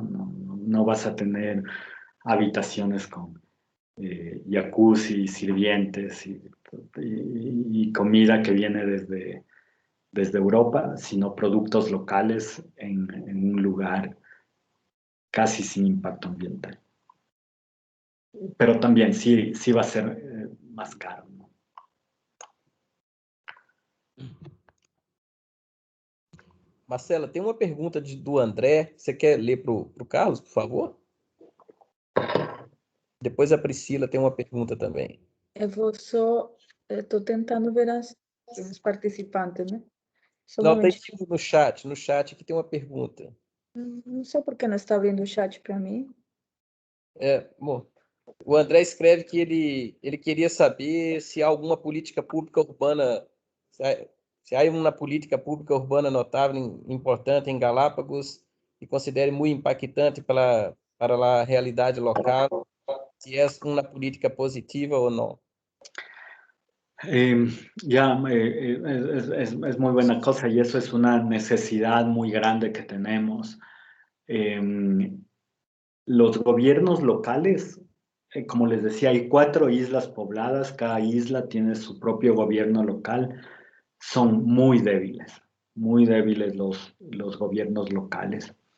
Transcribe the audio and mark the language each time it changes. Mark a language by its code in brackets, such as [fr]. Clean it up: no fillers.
[es] No vas a tener habitaciones con jacuzzi, sirvientes y comida que viene desde Europa, sino productos locales en un lugar casi sin impacto ambiental. Pero también sí va a ser más caro, ¿no? [pt] Marcela, tem uma pergunta do André. Você quer ler para o Carlos, por favor? Depois a Priscila tem uma pergunta também. Eu vou só... Estou tentando ver os participantes, né? Só um Não, tem momentinho. tipo no chat aqui tem uma pergunta. Não sei por que não está abrindo o chat para mim. Bom, o André escreve que ele queria saber se há alguma política pública urbana, se há uma política pública urbana notável, importante em Galápagos e considere muito impactante para a realidade local, [es] si es una política positiva o no. Es muy buena cosa y eso es una necesidad muy grande que tenemos. Los gobiernos locales, como les decía, hay 4 islas pobladas, cada isla tiene su propio gobierno local, son muy débiles los gobiernos locales.